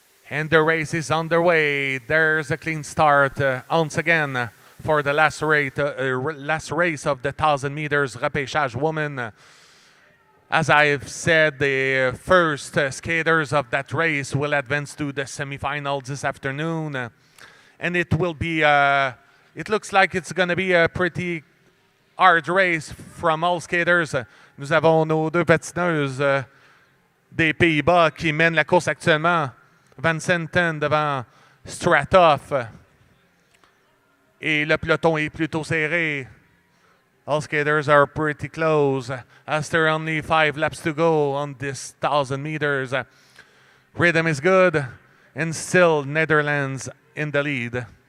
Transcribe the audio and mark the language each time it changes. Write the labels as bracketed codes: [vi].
[en] And the race is underway. There's a clean start once again for the last race of the 1,000 meters repêchage woman. As I've said, the first skaters of that race will advance to the semifinal this afternoon. And it will be, it looks like it's going to be a pretty hard race from all skaters. [fr] Nous avons nos deux patineuses des Pays-Bas qui mènent la course actuellement. Van Senten devant Stratov. Et le peloton est plutôt serré. [en] All skaters are pretty close as there are only 5 laps to go on this 1,000 meters. Rhythm is good and still Netherlands in the lead.